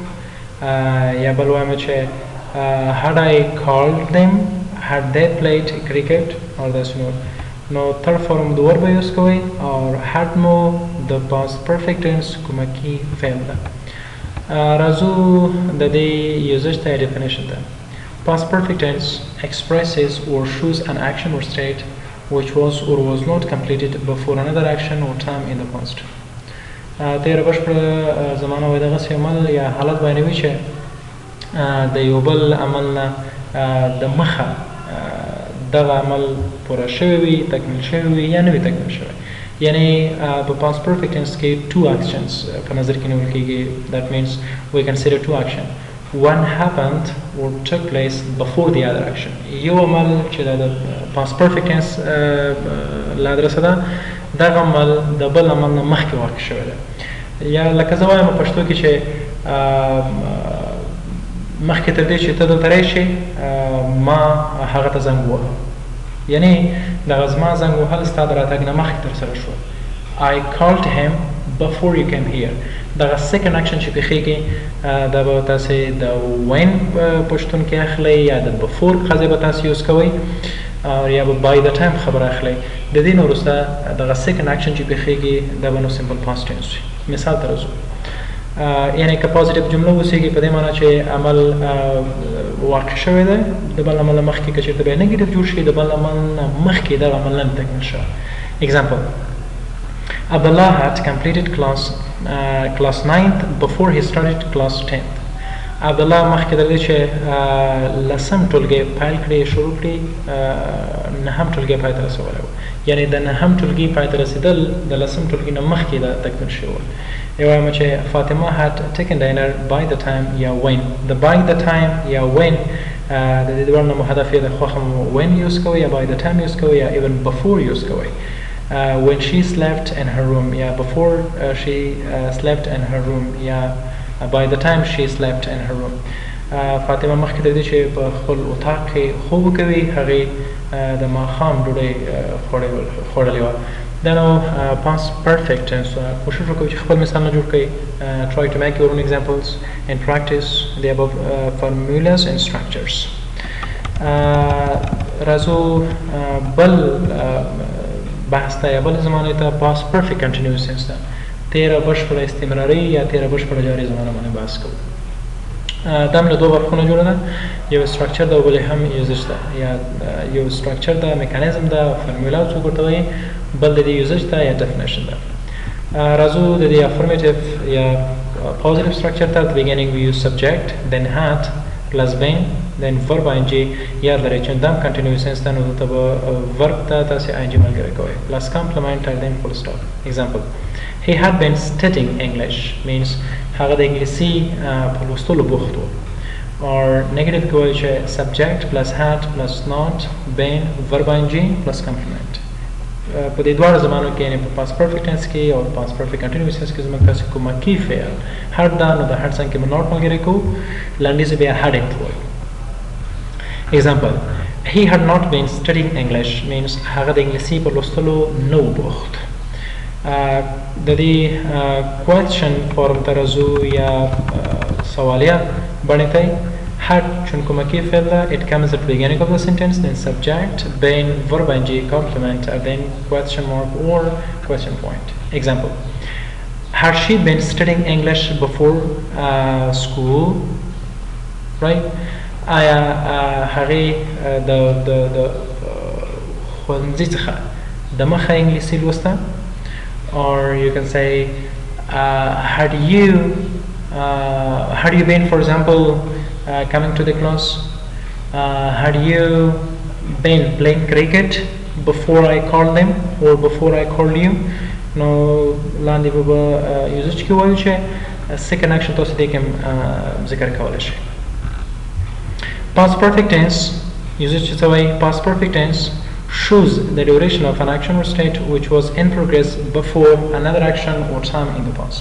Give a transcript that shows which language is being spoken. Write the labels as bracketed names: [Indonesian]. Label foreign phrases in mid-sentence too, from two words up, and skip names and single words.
[Pashto] یا بل وایم چې [English] had I called them، had they played cricket or [Pashto] داسې نور. نو [English] third form [Pashto] د verb یوز کوئ او had مو د [English] past perfect tense [Pashto] کومکي فعل ده. راځو د دې یوزج ته definition ته. [English] past perfect tense expresses or shows an action or state which was or was not completed before another action or time in the past. [Pashto] تیره بشپړه زمانه وایي دغسې عمل یا حالت بیانوي چې د یو بل عمل نه د مخه دغه عمل پوره شوی وي، تکمیل شوی وي یا نه وي تکمیل شوی. یعنې په [English] past perfect tense [Pashto] کې [English] two actions [Pashto] په نظر کې نیول کېږي. [English] that means we consider two action. one happened or took place before the other action. [Pashto] یو عمل چې د [English] past perfect tense [Pashto] له ادرسه ده، دغه عمل د بل عمل نه مخکې واقع شوی ده. یا لکه زه وایم په پښتو کې چې مخکې تر دې چې ته دلته راشې ما هغه ته زنګ ووهه، یعنې دغه زما زنګ وهل ستا د راتګ نه مخکې ترسره شول. [English] I called him before you came here. [Pashto] دغه [English] second action [Pashto] چې پېښېږي دا به تاسې د when په شتون کې اخلئ یا د before قضیه به تاسې یوز کوئ یا به [English] by the time [Pashto] خبر اخلئ. د دې نه وروسته دغه [English] second action [Pashto] چې پېښېږي دا به نو [English] simple past tense [Pashto] وي. مثال ته راځو. یعنې که پازیټیو جمله اوسېږي په دې معنی چې عمل واقع شوی دی د بل عمل نه مخکې، که چېرته بیا نیګیټیو جوړ شي د بل عمل نه مخکې دغه عمل نه تکمیل شوی. [English] example Abdullah had completed class 9th before he started class 10th. [Pashto] عبدالله مخکې د دې چې لسم ټولګی پیل کړي شروع کړي نهم ټولګی پای ته رسولی و یعنې د نهم ټولګي پای ته رسېدل د لسم ټولګي نه مخکې دا تکمیل شوي ول یو وایم چې فاطمه [English] had taken dinner by the time [Pashto] یا when د [English] by the time [Pashto] یا when د دې دواړو نه مو هدف یې د خوښه مو when یوز کوئ یا [English] by the time [Pashto] یوز کوئ یا [English] even before [Pashto] یوز کوئ [English] when she slept in her room [Pashto] یا [English] before she slept in her room [Pashto] یا [English] by the time she slept in her room [Pashto] فاطمه مخکې د دې چې په خپل اتاق کې خوب کوي هغې د ماښام ډوډۍ خوړلې وه دا نو [English] past perfect tense [Pashto] کوشش وکړئ چې خپل مثالونه جوړ کړئ [English] try to make your own examples and practice the above formulas and structures [Pashto] راځو بل بحث ته یا بل زمانې ته [English] past perfect continuous tense [Pashto] ته تیره بشپړه استمراري یا تیره بشپړه جاري زمانه باندې بحث کوو دا هم له دوه برخونه جوړه ده یو structure ده او بل هم usage ده یا یو structure ده میکانیزم ده فرمولا څوک ورته وایي بل د دې usage ده یا definition ده راځو د دې [English] affirmative یا positive structure ته at the beginning we use subject then had plus been then verb ing [Pashto] یاد لرئ چې دا [English] continuous tense [Pashto] ده نو دلته به [English] verb [Pashto] ته تاسې [English] ing [Pashto] ملګری کوئ [English] plus complement and then full stop example He had been studying English means [Pashto] هغه د انګلیسي په لوستلو بوخت و [English] or negative [Pashto] کې وایي چې [English] subject plus had plus not been verb ing plus complement [Pashto] په دې دواړو زمانو کې یعنې په [English] past perfect tense [Pashto] کې او [English] past perfect continuous tense [Pashto] کې زموږ تاسې کومکي فعل had ده نو د had څنګ کې به [English] not [Pashto] ملګری کوو لنډیز بیا [English] hadn't وایو example he had not been studying English means هغه [Pashto] د انګلیسي په لوستلو نه و بوخت د دې [English] question form [Pashto] ته راځو یا سوالیه بڼې ته [English] had [Pashto] چون کومکي فعل ده [English] it comes at the beginning of the sentence then subject been verb ing complement and then question mark or question point example had she been studying English before school right [Pashto] آیا هغې د ښوونځي څخه د مخه انګلیسي لوسته [English] or you can say had you been for example coming to the class had you been playing cricket before I called them or before I called you [Pashto] نو لاندې به [English] usage [Pashto] کې وایو چې [English] second action [Pashto] تاسو دې کې ذکر کولی شئ [English] past perfect tense usage [Pashto] څه وایي [English] past perfect tense shows the duration of an action or state which was in progress before another action or time in the past.